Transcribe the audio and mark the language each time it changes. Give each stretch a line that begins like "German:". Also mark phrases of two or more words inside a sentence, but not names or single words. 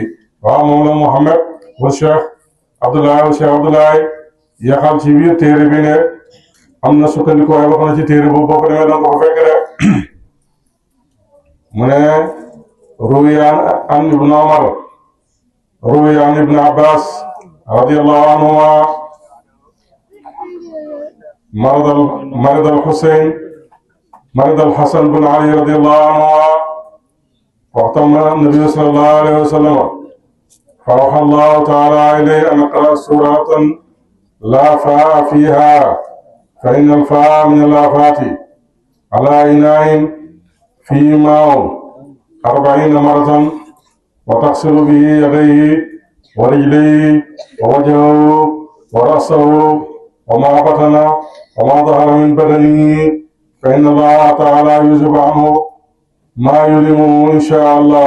Wolof: waaw moom la Muhammad wa Cheikh Abdoulaye yaxal ci biir téere bi ne am na sukkandiku waaye wax na ci téere boobu boo ko demee danga ko fekk de mu ne
Arabic: روي عن ابن عمر روي عن ابن عباس رضي الله عنهما مرض الحسين مرض الحسن بن علي رضي الله عنهما واعتم النبي صلى الله عليه وسلم فأوحى الله تعالى إليه أن اقرأ سورة لا فاء فيها فإن الفاء من الآفات على إناء فيه ماء 40 مرة وتغسل به يديه ورجليه ووجهه ورأسه وما بطن وما ظهر من بدنه فإن الله تعالى يذهب عنه ما يلمه إن شاء الله.